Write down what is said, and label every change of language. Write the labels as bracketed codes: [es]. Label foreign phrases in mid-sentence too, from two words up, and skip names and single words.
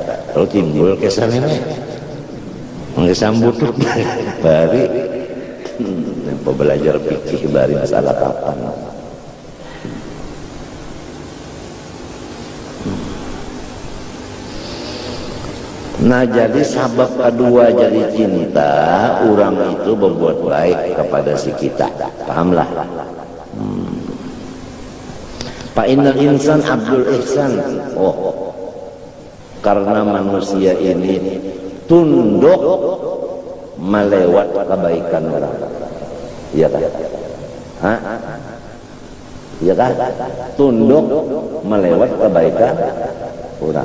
[bjn] Kalau timbul kisah ini, mengesambut bari, belajar fikih bari masalah kapan. Nah jadi sabab kedua jadi cinta, orang itu berbuat baik kepada si kita, pahamlah. [ar] فإن الإنسان عبد الإحسان. [bjn] Oh, karena manusia ini tunduk melewat kebaikan orang. Iya kan? Hah? Iya kan? Tunduk melewat kebaikan orang.